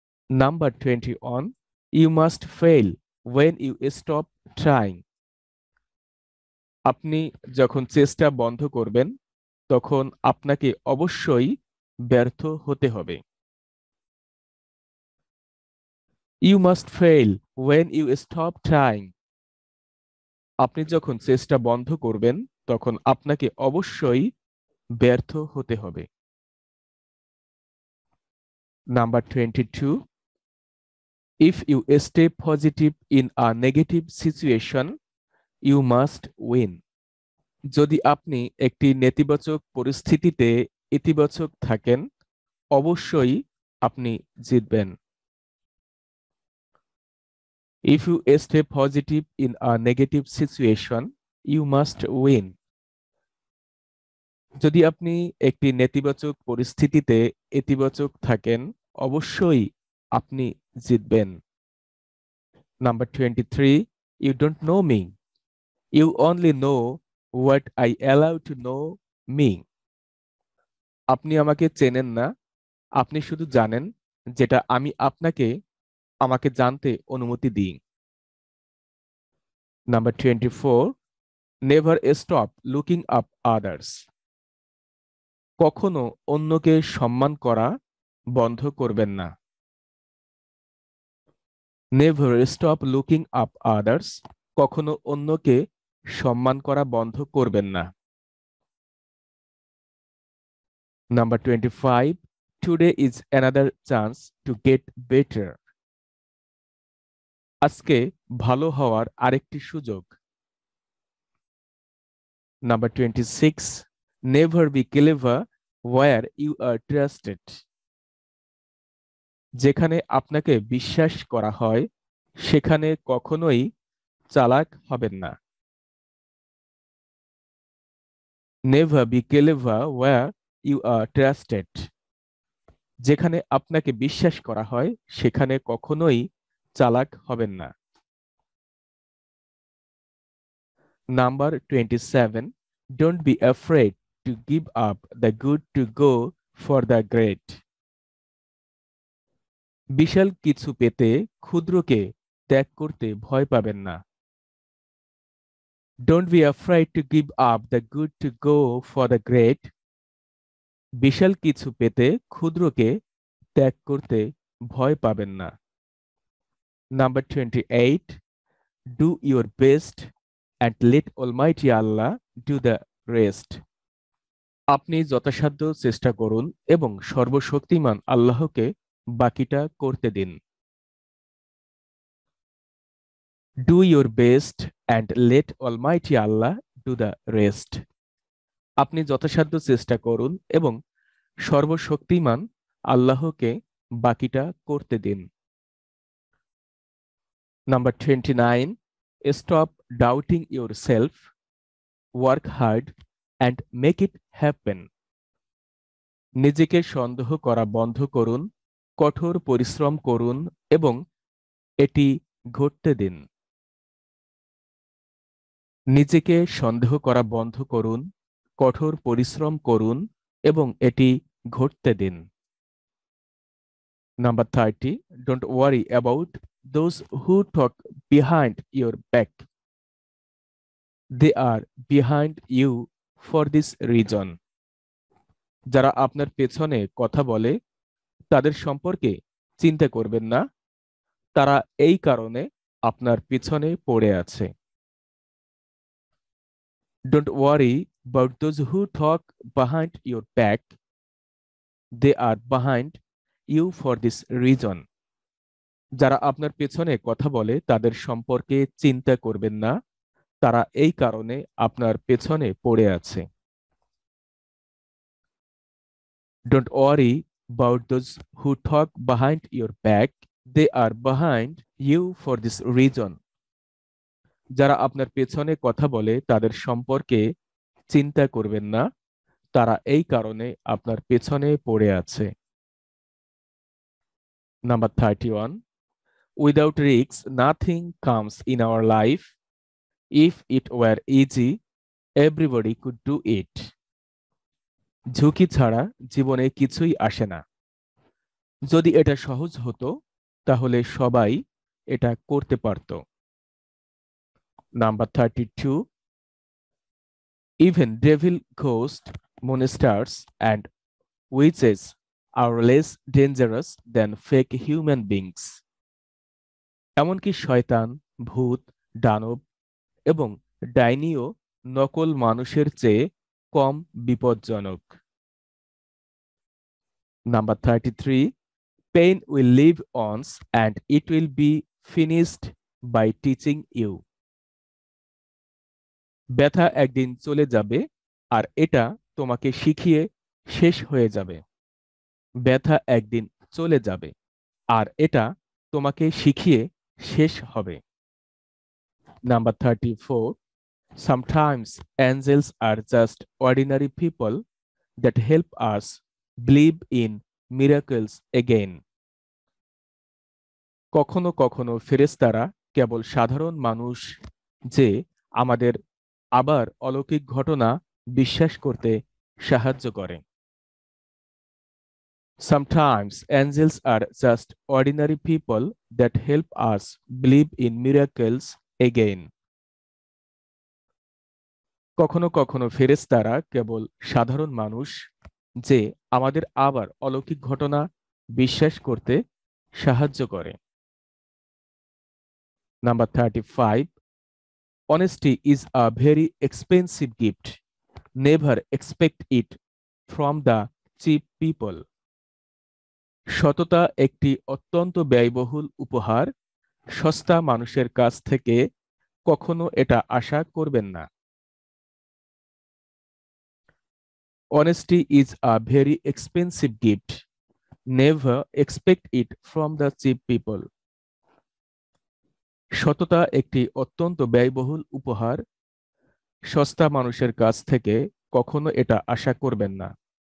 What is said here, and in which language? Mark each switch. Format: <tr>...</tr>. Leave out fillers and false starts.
<en>Number 21, you must fail when you stop trying.</en> <bn>আপনি যখন চেষ্টা বন্ধ করবেন তখন আপনাকে অবশ্যই ব্যর্থ হতে হবে।</bn> <en>You must fail when you stop trying.</en> <bn>আপনি যখন চেষ্টা বন্ধ করবেন তখন আপনাকে অবশ্যই ব্যর্থ হতে হবে।</bn> <en>Number 22. If you stay positive in a negative situation, you must win.</en> <bn>যদি আপনি একটি নেতিবাচক পরিস্থিতিতে ইতিবাচক থাকেন, অবশ্যই আপনি জিতবেন।</bn> <en>If you stay positive in a negative situation, you must win.</en> <bn>যদি আপনি একটি নেতিবাচক পরিস্থিতিতে ইতিবাচক থাকেন, অবশ্যই আপনি জিতবেন।</bn> <en>Number 23. You don't know me. You only know what I allow to know me.</en> <bn>আপনি আমাকে চেনেন না, আপনি শুধু জানেন যেটা আমি আপনাকে আমাকে জানতে অনুমতি দিই।</bn> <en>Number 24. Never stop looking up others.</en> <bn>কখনো অন্যকে সম্মান করা বন্ধ করবেন না।</bn> <en>Never stop looking up others.</en> <bn>কখনো অন্যকে সম্মান করা বন্ধ করবেন না।</bn> <en>Number 25. Today is another chance to get better.</en> <bn>আজকে ভালো হওয়ার আরেকটি সুযোগ।</bn> <en>Number 26. Never be clever where you are trusted.</en> <bn>যেখানে আপনাকে বিশ্বাস করা হয় সেখানে কখনোই চালাক হবেন না।</bn> <en>Never be clever where you are trusted.</en> <bn>যেখানে আপনাকে বিশ্বাস করা হয় সেখানে কখনোই চালাক হবেন না।</bn> <en>Number 27. Don't be afraid to give up the good to go for the great.</en> <bn>বিশাল কিছু পেতে ক্ষুদ্রকে ত্যাগ করতে ভয় পাবেন না।</bn> <en>Don't be afraid to give up the good to go for the great.</en> <bn>বিশাল কিছু পেতে ক্ষুদ্রকে ত্যাগ করতে ভয় পাবেন না।</bn> <en>Number 28. Do your best and let Almighty Allah do the rest.</en> <bn>আপনি যথাসাধ্য চেষ্টা করুন এবং সর্বশক্তিমান আল্লাহকে বাকিটা করতে দিন।</bn> <en>Do your best and let Almighty Allah do the rest.</en> <bn>আপনি যথাসাধ্য চেষ্টা করুন এবং সর্বশক্তিমান আল্লাহকে বাকিটা করতে দিন।</bn> <en>Number 29. Stop doubting yourself. Work hard and make it happen.</en> <bn>নিজেকে সন্দেহ করা বন্ধ করুন, কঠোর পরিশ্রম করুন এবং এটি ঘটতে দিন। নিজেকে সন্দেহ করা বন্ধ করুন, কঠোর পরিশ্রম করুন এবং এটি ঘটতে দিন।</bn> <en>Number 30. Don't worry about those who talk behind your back. They are behind you for this reason.</en> <bn>যারা আপনার পেছনে কথা বলে তাদের সম্পর্কে চিন্তা করবেন না, তারা এই কারণে আপনার পিছনে পড়ে আছে।</bn> <en>Don't worry about those who talk behind your back. They are behind you for this reason.</en> <bn>যারা আপনার পেছনে কথা বলে তাদের সম্পর্কে চিন্তা করবেন না, তারা এই কারণে আপনার পেছনে পড়ে আছে।</bn> <en>Don't worry about those who talk behind your back. They are behind you for this reason.</en> <bn>যারা আপনার পেছনে কথা বলে তাদের সম্পর্কে চিন্তা করবেন না, তারা এই কারণে আপনার পেছনে পড়ে আছে।</bn> <en>Number 31. Without risks, nothing comes in our life. If it were easy, everybody could do it.</en> <bn>ঝুঁকি ছাড়া জীবনে কিছুই আসে না। যদি এটা সহজ হতো তাহলে সবাই এটা করতে পারত।</bn> <en>Number 32. Even devil ghosts, monsters and witches are less dangerous than fake human beings.</en> <bn>এমনকি শয়তান, ভূত, দানব এবং ডাইনিও নকল মানুষের চেয়ে কম বিপজ্জনক।</bn> <en>Number 33, pain will live once and it will be finished by teaching you.</en> <bn>ব্যথা একদিন চলে যাবে আর এটা তোমাকে শিখিয়ে শেষ হয়ে যাবে। ব্যথা একদিন চলে যাবে আর এটা তোমাকে শিখিয়ে শেষ হবে।</bn> <en>Number 34, sometimes angels are just ordinary people that help us believe in miracles again.</en> <bn>কখনো কখনো ফেরেশতারা কেবল সাধারণ মানুষ যে আমাদের আবার অলৌকিক ঘটনা বিশ্বাস করতে সাহায্য করে।</bn> <en>Sometimes angels are just ordinary people that help us believe in miracles again.</en> <bn>কখনো কখনো ফেরেশতারা কেবল সাধারণ মানুষ যে আমাদের আবার অলৌকিক ঘটনা বিশ্বাস করতে সাহায্য করে।</bn> <en>Number 35, honesty is a very expensive gift. Never expect it from the cheap people.</en> <bn>সততা একটি অত্যন্ত ব্যয়বহুল উপহার। সস্তা মানুষের কাছ থেকে কখনো এটা আশা করবেন না।</bn> <en>Honesty is a very expensive gift. Never expect it from the cheap people.</en> <bn>সততা একটি অত্যন্ত ব্যয়বহুল উপহার। সস্তা মানুষের কাছ থেকে কখনো এটা আশা করবেন না।</bn>